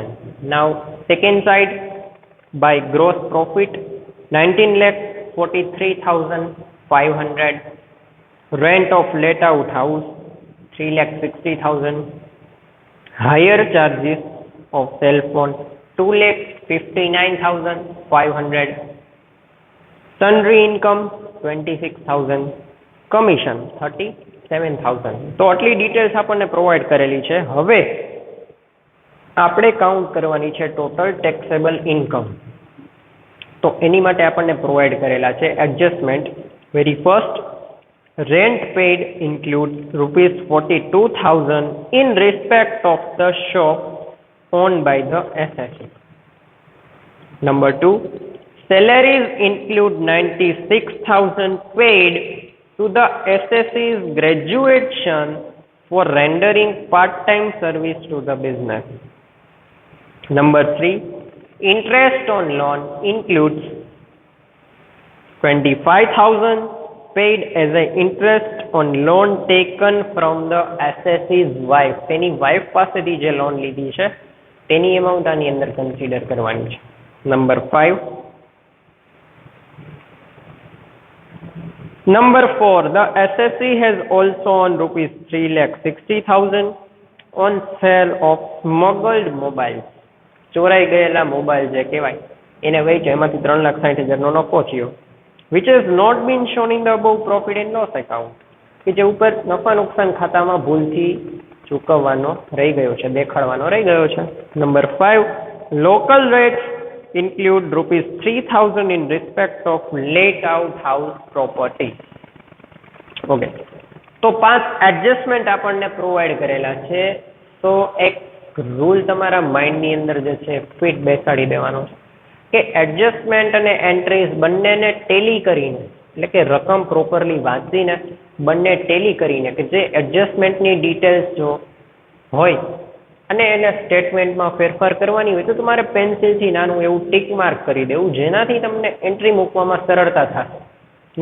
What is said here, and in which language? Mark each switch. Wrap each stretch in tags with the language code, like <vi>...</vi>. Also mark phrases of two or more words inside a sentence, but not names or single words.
<en>Now second side, by gross profit 19,43,500, rent of let out house 3,60,000, higher charges of cell phone 2,59,500, sundry income 26,000, commission 37,000.</en> <gu>તો આટલી ડિટેલ્સ આપણને પ્રોવાઈડ કરેલી છે. હવે આપણે કાઉન્ટ કરવાની છે</gu> <en>total taxable income.</en> <gu>તો એની માટે આપણને પ્રોવાઈડ કરેલા છે એડજસ્ટમેન્ટ.</gu> <en>Very first, rent paid include ₹42,000 in respect of the shop own by the SSC.</en> <gu>નંબર 2,</gu> <en>salaries include 96,000 paid to the SSC's graduation for rendering part-time service to the business. Number 3, interest on loan includes 25,000 paid as an interest on loan taken from the SSC's wife.</en> <gu>તેની વાઇફ પાસેથી જે લોન લીધી છે તેની એમાઉન્ટ આની અંદર કન્સિડર કરવાની છે. નંબર 5,</gu> <en>Number 4, the SSC has also on ₹3,60,000 on sale of smuggled mobiles.</en> <gu>ચોરાઈ ગયેલા મોબાઈલ જે કહેવાય એને વેચ્યો, એમાંથી 3,60,000નો નફો થયો,</gu> <en>which has not been shown in the above profit and loss account,</en> <gu>કે જે ઉપર નફા નુકસાન ખાતામાં ભૂલથી ચૂકવવાનો રહી ગયો છે, દેખાડવાનો રહી ગયો છે. નંબર 5,</gu> <en>local rates include ₹3,000 in respect of let out house property.</en> <gu>ઓકે, તો 5 એડજસ્ટમેન્ટ આપણને પ્રોવાઈડ કરેલા છે. તો એક રૂલ તમારા માઇન્ડની અંદર જે છે ફિટ બેસાડી દેવાનો છે કે એડજસ્ટમેન્ટ અને એન્ટ્રીઝ બંનેને ટેલી કરીને, એટલે કે રકમ પ્રોપરલી વાંચીને બંને ટેલી કરીને, કે જે એડજસ્ટમેન્ટની ડિટેલ્સ જો હોય અને એને સ્ટેટમેન્ટમાં ફેરફાર કરવાની હોય તો તમારે પેન્સિલથી નાનું એવું</gu> <en>tick mark</en> <gu>કરી દેવું, જેનાથી તમને એન્ટ્રી મૂકવામાં સરળતા થશે.</gu>